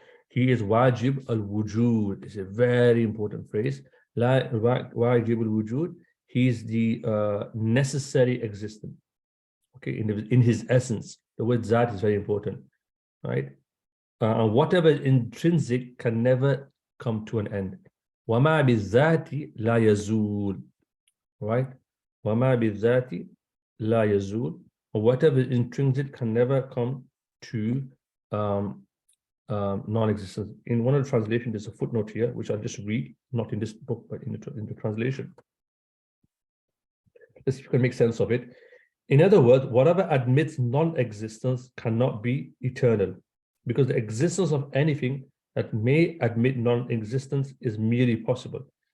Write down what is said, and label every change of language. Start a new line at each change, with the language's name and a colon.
English: He is wajib al-wujud. It's a very important phrase. Wajib al-wujud. He is the necessary existence, okay, in his essence. The word zat is very important, right? And whatever is intrinsic can never come to an end.
Arabic: وَمَا بِالذَّاتِ لَا يَزُولُ, right? وَمَا بِالذَّاتِ لَا يَزُولُ.
English: Whatever is intrinsic can never come to non-existence. In one of the translations, there's a footnote here, which I'll just read, not in this book, but in the translation. Let's see if you can make sense of it. In other words, whatever admits non-existence cannot be eternal, because the existence of anything that may admit non-existence is merely possible.